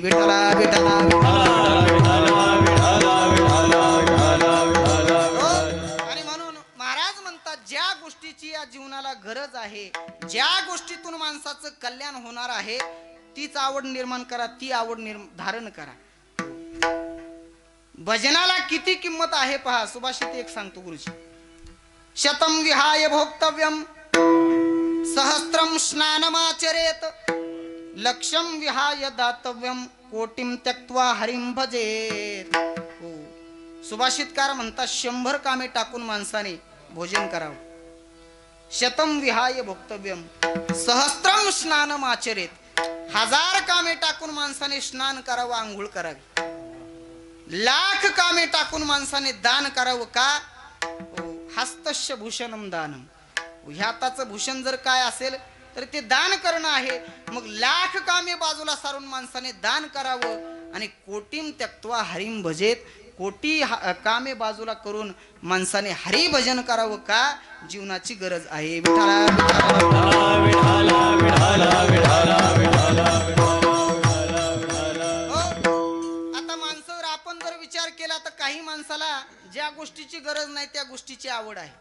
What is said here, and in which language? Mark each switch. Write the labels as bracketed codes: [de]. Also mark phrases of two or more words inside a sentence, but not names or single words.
[mr] विठला विठला आणि म्हणून महाराज म्हणतात, ज्या गोष्टीची या जीवनाला गरज आहे, ज्या गोष्टीतून माणसाचं कल्याण होणार आहे, तीच आवड निर्माण करा, ती आवड धारण करा. भजनाला किती किंमत आहे पहा. सुभाषित एक सांगतो गुरुजी, [sa] शतम विहाय भोक्तव्यम सहस्त्रम स्नानमाचरेत लक्षम विहाय दातव्यम कोटिम त्यक्त्वा हरिम भजेत. [mr] हो, सुभाषितकार म्हणतात 100 कामे टाकून माणसाने भोजन करावं. [sa] शतम विहाय भोक्तव्यम सहस्त्रम स्नानमाचरेत, [mr] 1000 कामे टाकून माणसाने स्नान करावं, आंघोळ करावी. 1,00,000 कामे टाकून माणसाने दान करावं का. [sa] हस्तस्य भूषणम दानम, [mr] ह्या हाताचं भूषण जर काय असेल तर ते दान करणं आहे. मग 1,00,000 कामे बाजूला सारून माणसाने दान करावं आणि [sa] कोटीम त्यक्त्वा हरिम भजेत, [mr] कोटी कामे बाजूला करून माणसाने हरी भजन करावं का. जीवनाची गरज आहे. आता माणसावर आपण जर विचार केला तर काही माणसाला ज्या गोष्टीची गरज नाही त्या गोष्टीची आवड आहे.